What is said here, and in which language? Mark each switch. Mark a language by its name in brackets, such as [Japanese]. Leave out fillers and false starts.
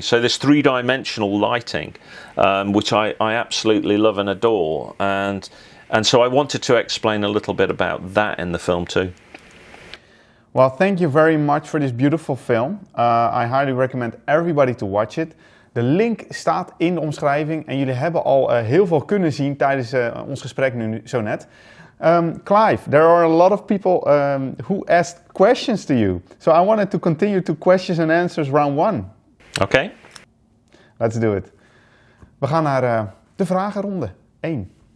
[English] So this three-dimensional lighting, which I absolutely love and adore, and so I wanted to explain a little bit about that in the film too. Well, thank you very much for this beautiful film. I highly recommend everybody to watch it. [Dutch] De link staat in de omschrijving en jullie hebben al heel veel kunnen zien tijdens ons gesprek nu zo net. [English] Clive, there are a lot of people who asked questions to you. So I wanted to continue to questions and answers round 1. Okay. Let's do it. [Dutch] We gaan naar de vragenronde 1.